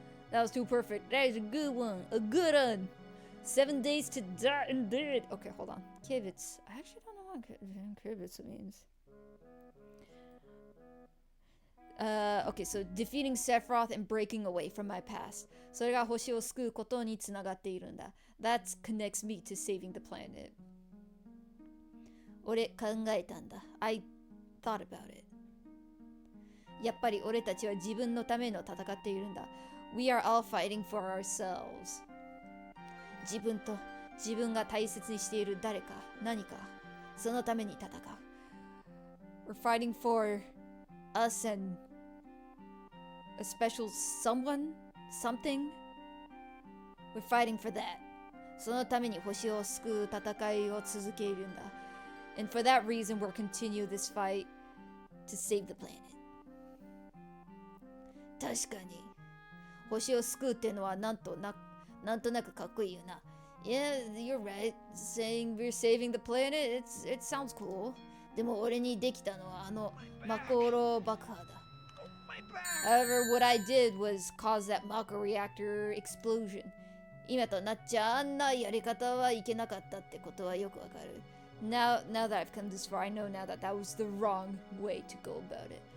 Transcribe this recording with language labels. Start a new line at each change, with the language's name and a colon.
English: That was too perfect. That is a good one. A good one. 7 days to die indeed. Okay, hold on.
Japanese: 軽蔑.
English: I actually don't know what 軽蔑 means. Okay, so defeating Sephiroth and breaking away from my past.
Japanese: それが星を救うことにつながっているんだ。
English: That connects me to saving the planet.
Japanese: 俺考えたんだ。
English: I thought about it.
Japanese: やっぱり俺たちは自分のための戦っているんだ。
English: We are all fighting for ourselves.
Japanese: 自分と自分が大切にしている誰か、何か、そのために戦う。
English: We're fighting for us and a special someone, something. We're fighting for that.
Japanese: そのために星を救う戦いを続けるんだ。
English: And for that reason, we'll continue this fight to save the planet.
Japanese: 確かに、星を救うってのはなんとなくかっこいいよな。
English: Yeah, you're right. Saying we're saving the planet, it sounds cool.
Japanese: でも俺にできたのはあのマコロ爆破だ。
English: However, what I did was cause that Mako reactor explosion.
Japanese: 今となっちゃあんなやり方はいけなかったってことはよくわかる。
English: Now that I've come this far, I know now that that was the wrong way to go about it.